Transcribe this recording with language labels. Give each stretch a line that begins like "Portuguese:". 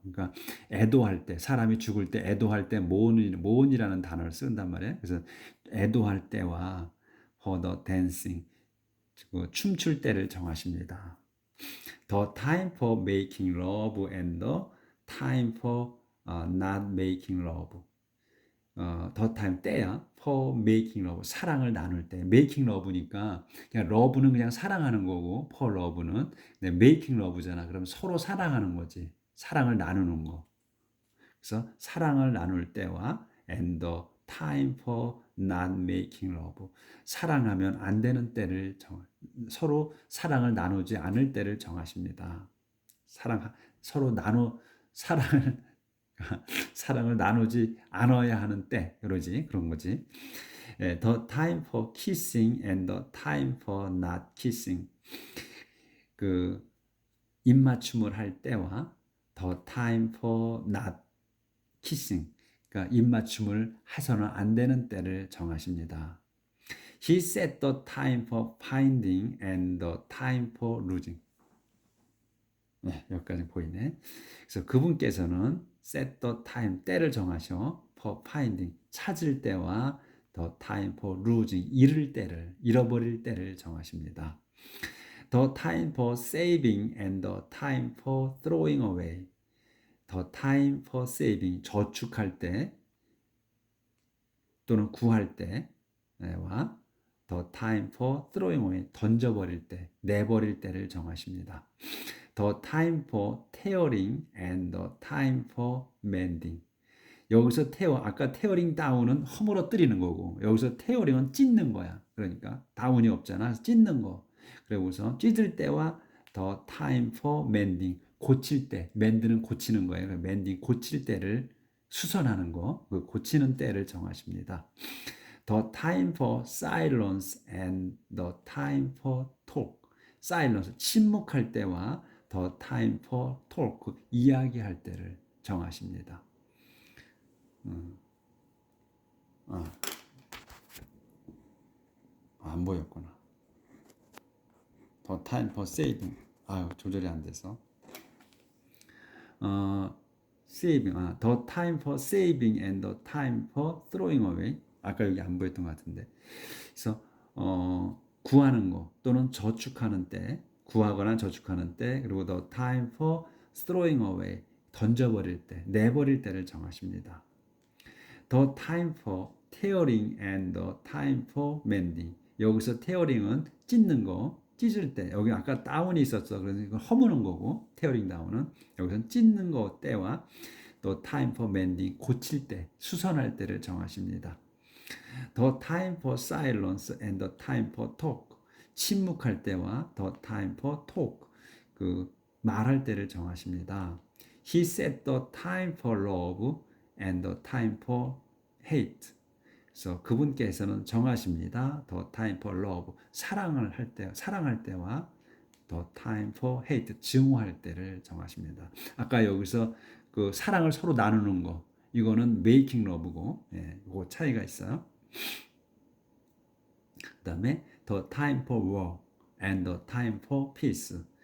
Korean: 그러니까 애도할 때, 사람이 죽을 때 애도할 때 모urn이라는 단어를 쓴단 말이에요. 그래서 애도할 때와
English: for the dancing,
Korean: 춤출 때를 정하십니다.
English: The time for making love and the time for not making love. the time,
Korean: 때야.
English: for making love,
Korean: 사랑을 나눌 때. making love니까 그냥 love는 그냥 사랑하는 거고 for love는 making love잖아. 그럼 서로 사랑하는 거지. 사랑을 나누는 거. 그래서 사랑을 나눌 때와
English: and the time for not making love,
Korean: 사랑하면 안 되는 때를 서로 사랑을 나누지 않을 때를 정하십니다. 서로 사랑을 사랑을 나누지 않아야 하는 때, 그런 거지.
English: The time for kissing and the time for not kissing.
Korean: 그 입맞춤을 할 때와
English: the time for not kissing.
Korean: 그러니까 입맞춤을 해서는 안 되는 때를 정하십니다.
English: He set the time for finding and the time for losing.
Korean: 네, 여기까지 보이네. 그래서 그분께서는
English: set the time,
Korean: 때를 정하셔.
English: for finding,
Korean: 찾을 때와
English: the time for losing,
Korean: 잃어버릴 때를 정하십니다.
English: The time for saving and the time for throwing away. The time for saving,
Korean: 저축할 때 또는 구할 때와
English: the time for throwing away,
Korean: 던져버릴 때, 내버릴 때를 정하십니다.
English: The time for tearing and the time for mending.
Korean: 여기서 아까 tearing down은 허물어뜨리는 거고, 여기서 tearing은 찢는 거야. 그러니까 다운이 없잖아. 찢는 거. 그리고서 찢을 때와
English: the time for mending,
Korean: 고칠 때, mend는 고치는 거예요. mending, 고칠 때를 수선하는 거, 그 고치는 때를 정하십니다.
English: The time for silence and the time for talk.
Korean: silence, 침묵할 때와
English: the time for talk,
Korean: 이야기할 때를 정하십니다. 안 보였구나.
English: The time for saving.
Korean: 조절이 안 돼서.
English: saving. The time for saving and the time for throwing away.
Korean: 아까 여기 안 보였던 것 같은데. 그래서 구하는 거 또는 저축하는 때, 구하거나 저축하는 때, 그리고
English: the time for throwing away,
Korean: 던져버릴 때, 내버릴 때를 정하십니다.
English: The time for tearing and the time for mending.
Korean: 여기서 tearing은 찢는 거, 찢을 때. 여기 아까 다운이 있었어. 그래서 이걸 허무는 거고, tearing down은 여기서는 찢는 거 때와
English: the time for mending,
Korean: 고칠 때, 수선할 때를 정하십니다.
English: The time for silence and the time for talk.
Korean: 침묵할 때와
English: the time for talk.
Korean: 그 말할 때를 정하십니다.
English: He set the time for love and the time for hate.
Korean: 그래서 그분께서는 정하십니다.
English: The time for love.
Korean: 사랑할 때와
English: the time for hate.
Korean: 증오할 때를 정하십니다. 아까 여기서 그 사랑을 서로 나누는 거. 이거는 making love고, 이거 차이가 있어요. 그 다음에
English: the time for war and the time for peace.